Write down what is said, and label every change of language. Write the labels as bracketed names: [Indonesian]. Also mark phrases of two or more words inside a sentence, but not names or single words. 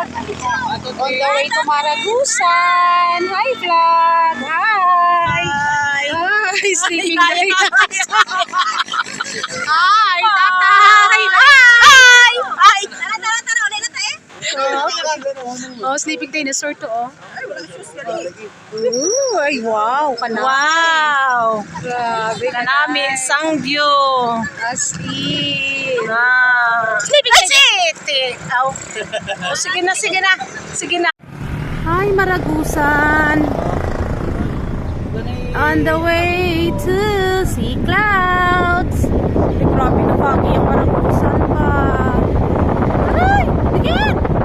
[English] On the way to Maragusan. Hi, vlog! Hi! Hi! Sleeping day. Hi, tatay! Hi! Hi! [Filipino] Tara, ulit na tayo. [English] Oh, sleeping dinosaur to, oh. [Hiligaynon] Ay, wow! Kanami. Wow! [Filipino] Grabe, [Hiligaynon] Kanami, Sangview. Asli. Wow! [English] Sleeping day. [Filipino] Oh, sige na. Sige na. [English] Hi, Maragusan. On the way to see clouds. [Filipino] Ay, grabe na foggy yung Maragusan pa. [English] Ay, again!